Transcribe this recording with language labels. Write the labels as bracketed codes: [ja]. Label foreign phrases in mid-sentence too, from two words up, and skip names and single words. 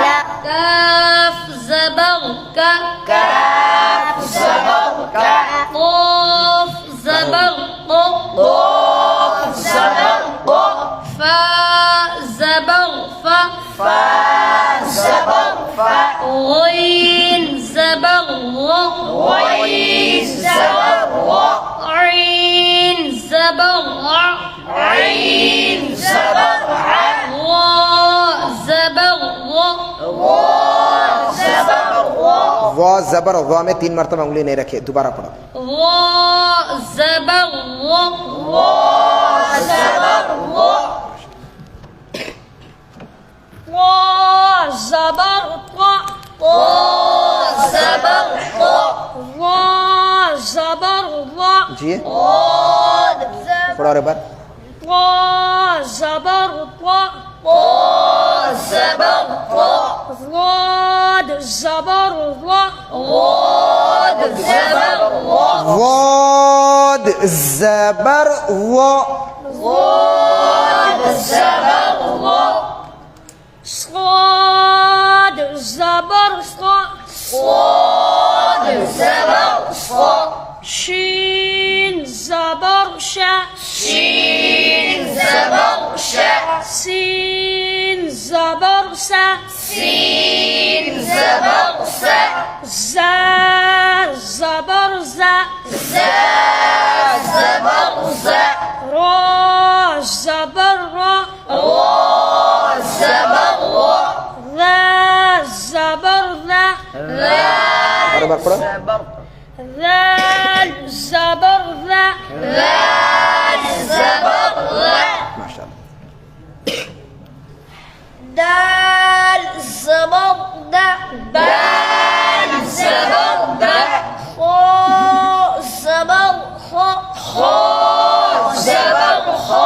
[ur] کاف زبر کا، کاف زبر کا، قاف زبر قو، قاف زبر قو، فا زبر فا، فا زبر فا، غین زبر غ، غین زبر غ، عین زبر غ، عین زبر ع، غا زبر غ، غا زبر غ، وا زبر وا میں 3 مرتبہ انگلی نہیں رکھے، دوبارہ پڑھو۔ غا زبر غ، غا زبر غ، قا زبر قا، قا زبر قا، وا زبر وا، جی قاد زبر، پڑھو اور بار۔ قا زبر قا، قا زبر قا، غاد زبر وا، غاد زبر وا، واد زبر و، غاد زبر وا، صاد زبر صا، صاد زبر صا، شين زبر شا، شين زبر شا، سين زبر سا، سين زبر سا، زا زبر زا، زا زبر زا، را زبر را، را زبر را، ذا زبر ذا، اور بار پڑھو۔ ذال زبر ذا، ذال زبر ذا، [ar] ماشاء اللہ۔ [ur] دال زبر دا، دال زبر دا، خا زبر خا، خا زبر خا،